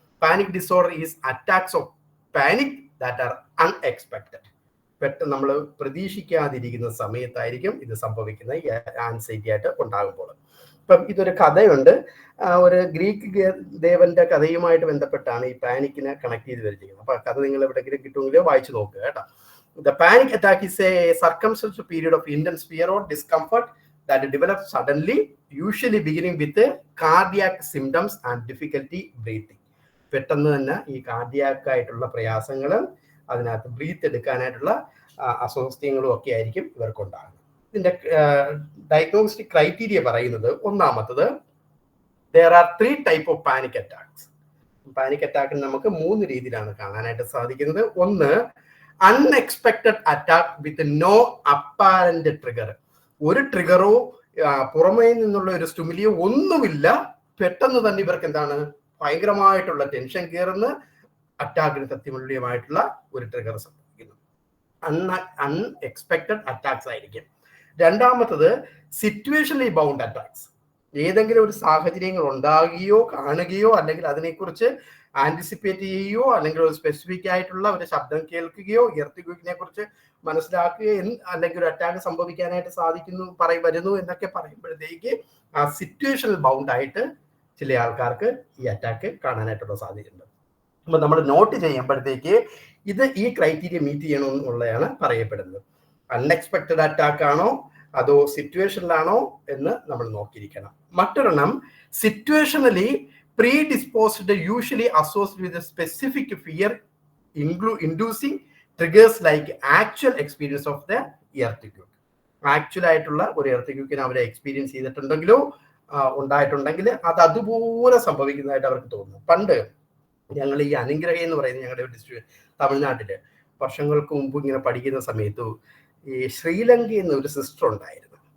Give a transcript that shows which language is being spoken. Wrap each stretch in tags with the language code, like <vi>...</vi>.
<en>Panic disorder is attacks of panic that are unexpected.</en> <ml>പെട്ടെന്ന് നമ്മൾ പ്രതീക്ഷിക്കാതിരിക്കുന്ന സമയത്തായിരിക്കും ഇത് സംഭവിക്കുന്നത്, ഈ ആൻസൈറ്റി ആയിട്ട് ഉണ്ടാകുമ്പോൾ. ഇപ്പം ഇതൊരു കഥയുണ്ട്, ഒരു ഗ്രീക്ക് ദേവന്റെ കഥയുമായിട്ട് ബന്ധപ്പെട്ടാണ് ഈ പാനിക്കിനെ കണക്ട് ചെയ്ത് വരുന്നത്. അപ്പൊ കഥ നിങ്ങൾ എവിടെയെങ്കിലും കിട്ടുമെങ്കിലോ വായിച്ചു നോക്കുക കേട്ടോ.</ml> <en>The panic attack is a circumstantial period of intense fear or discomfort that develops suddenly, usually beginning with cardiac symptoms and difficulty breathing.</en> <ml>പെട്ടെന്ന് തന്നെ ഈ കാർഡിയാക് ആയിട്ടുള്ള പ്രയാസങ്ങളും അതിനകത്ത് ബ്രീത്ത് എടുക്കാനായിട്ടുള്ള അസ്വസ്ഥങ്ങളും ഒക്കെ ആയിരിക്കും ഇവർക്കുണ്ടാകുന്നത്. ഇതിന്റെ ഡയഗ്നോസ്റ്റിക് ക്രൈറ്റീരിയ പറയുന്നത്, ഒന്നാമത്തത്</ml> <en>there are 3 type of panic attacks.</en> <ml>Panic അറ്റാക്കിന് നമുക്ക് 3 രീതിയിലാണ് കാണാനായിട്ട് സാധിക്കുന്നത്. ഒന്ന്,</ml> <en>Unexpected attack with no apparent trigger.</en> <ml>ഒരു ട്രിഗറോ പുറമേ നിന്നുള്ള ഒരു സ്റ്റിമുലിയോ ഒന്നുമില്ല, പെട്ടെന്ന് തന്നെ ഇവർക്ക് എന്താണ് ഭയങ്കരമായിട്ടുള്ള ടെൻഷൻ കയറുന്ന അറ്റാക്കിന് സത്യമുള്ളിയമായിട്ടുള്ള ഒരു ട്രിഗർ സംഭവിക്കുന്നു. അൺഎക്സ്പെക്ടഡ് അറ്റാക്സ് ആയിരിക്കും. രണ്ടാമത്തത് സിറ്റുവേഷനലി ബൗണ്ട് അറ്റാക്സ്. ഏതെങ്കിലും ഒരു സാഹചര്യങ്ങൾ ഉണ്ടാകുകയോ കാണുകയോ അല്ലെങ്കിൽ അതിനെക്കുറിച്ച് ആന്റിസിപ്പേറ്റ് ചെയ്യുകയോ അല്ലെങ്കിൽ ഒരു സ്പെസിഫിക് ആയിട്ടുള്ള ഒരു ശബ്ദം കേൾക്കുകയോ എർത്തിക്വിക്കിനെ കുറിച്ച് മനസ്സിലാക്കുകയോ അല്ലെങ്കിൽ ഒരു അറ്റാക്ക് സംഭവിക്കാനായിട്ട് സാധിക്കുന്നു വരുന്നു എന്നൊക്കെ പറയുമ്പോഴത്തേക്ക് ആ സിറ്റുവേഷണൽ ബൗണ്ട് ആയിട്ട് ചില ആൾക്കാർക്ക് ഈ അറ്റാക്ക് കാണാനായിട്ടുള്ള സാധ്യതയുണ്ട്. അപ്പൊ നമ്മൾ നോട്ട് ചെയ്യുമ്പോഴത്തേക്ക് ഇത് ഈ ക്രൈറ്റീരിയ മീറ്റ് ചെയ്യണമെന്നുള്ളതാണ് പറയപ്പെടുന്നത്. അൺഎക്സ്പെക്ടഡ് അറ്റാക്ക് ആണോ അതോ സിറ്റുവേഷനിലാണോ എന്ന് നമ്മൾ നോക്കിയിരിക്കണം. മറ്റൊരെണ്ണം,</ml> <en>Situationally predisposed, usually associated with a specific fear inducing triggers like actual experience of the earthquake.</en> <ml>Actual ആയിട്ടുള്ള ഒരു എർത്തിക്യൂക്കിനെ അവരെ എക്സ്പീരിയൻസ് ചെയ്തിട്ടുണ്ടെങ്കിലോ ഉണ്ടായിട്ടുണ്ടെങ്കിൽ അത് അതുപോലെ സംഭവിക്കുന്നതായിട്ട് അവർക്ക് തോന്നുന്നു. പണ്ട് ഞങ്ങൾ ഈ അനുഗ്രഹം എന്ന് പറയുന്നത് ഞങ്ങളുടെ ഡിസ്ട്രിക്ട് തമിഴ്നാട്ടില് വർഷങ്ങൾക്ക് മുമ്പ് ഇങ്ങനെ പഠിക്കുന്ന സമയത്ത് ഈ ശ്രീലങ്കയിൽ നിന്ന് ഒരു സിസ്റ്റർ ഉണ്ടായിരുന്നു.</ml>